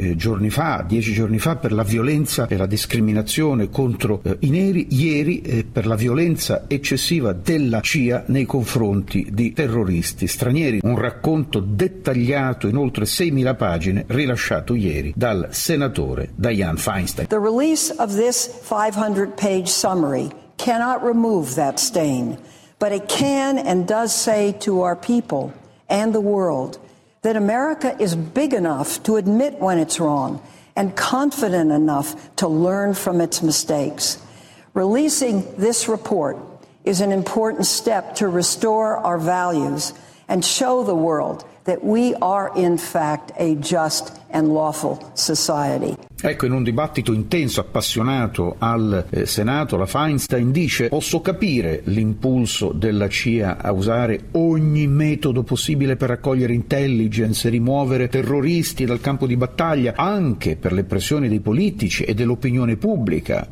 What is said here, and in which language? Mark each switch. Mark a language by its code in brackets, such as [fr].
[it] Dieci giorni fa per la violenza e la discriminazione contro i neri, ieri per la violenza eccessiva della CIA nei confronti di terroristi stranieri, un racconto dettagliato in oltre 6.000 pagine rilasciato ieri dal senatore Dianne Feinstein. [en] The release of this 500-page summary cannot remove that stain, but it can and does say to our people and the world that America is big enough to admit when it's wrong and confident enough to learn from its mistakes. Releasing this report is an important step to restore our values and show the world that we are in fact a just and lawful society. [it] Ecco, in un dibattito intenso, appassionato al Senato, la Feinstein dice: posso capire l'impulso della CIA a usare ogni metodo possibile per raccogliere intelligence e rimuovere terroristi dal campo di battaglia, anche per le pressioni dei politici e dell'opinione pubblica.